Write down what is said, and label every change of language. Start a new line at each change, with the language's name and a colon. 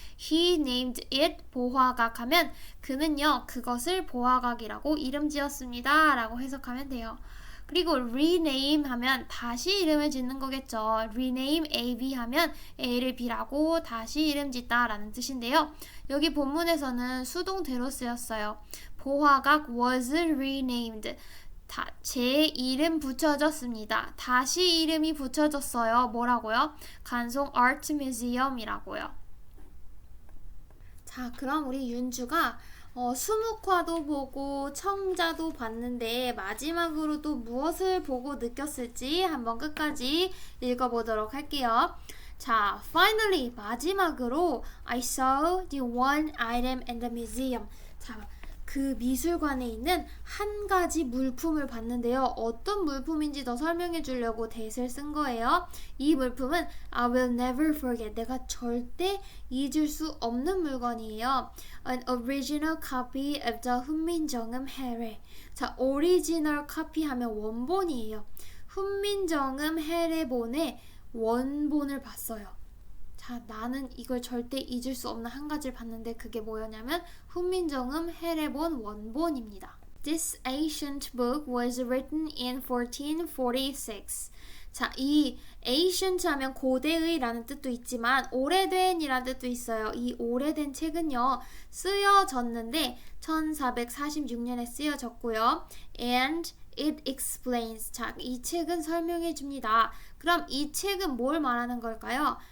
English: He named it
Korean: 보화각 하면 그는요, 그것을 보화각이라고 이름 지었습니다 라고 해석하면 돼요. 그리고 rename 하면 다시 이름을 짓는 거겠죠. rename A, B 하면 A를 B라고 다시 이름 짓다 라는 뜻인데요. 여기 본문에서는 수동태로 쓰였어요.
English: 보화각 was renamed.
Korean: 제 이름 붙여졌습니다. 다시 이름이 붙여졌어요. 뭐라고요? 간송 Art Museum이라고요. 자, 그럼 우리 윤주가 수묵화도 보고 청자도 봤는데 마지막으로 또 무엇을 보고 느꼈을지 한번 끝까지 읽어보도록 할게요. 자,
English: finally
Korean: 마지막으로
English: I saw the one item in the museum.
Korean: 자, 그 미술관에 있는 한 가지 물품을 봤는데요. 어떤 물품인지 더 설명해 주려고 that을 쓴 거예요. 이 물품은
English: I will never forget.
Korean: 내가 절대 잊을 수 없는 물건이에요.
English: An original copy of the 훈민정음 해례.
Korean: 자, original copy 하면 원본이에요. 훈민정음 해례본의 원본을 봤어요. 자, 나는 이걸 절대 잊을 수 없는 한 가지를 봤는데 그게 뭐였냐면 훈민정음 해례본 원본입니다.
English: This ancient book was written in 1446.
Korean: 자, 이 ancient 하면 고대의라는 뜻도 있지만 오래된이라는 뜻도 있어요. 이 오래된 책은요, 쓰여졌는데 1446년에 쓰여졌고요.
English: And it explains.
Korean: 자, 이 책은 설명해 줍니다. 그럼 이 책은 뭘 말하는 걸까요?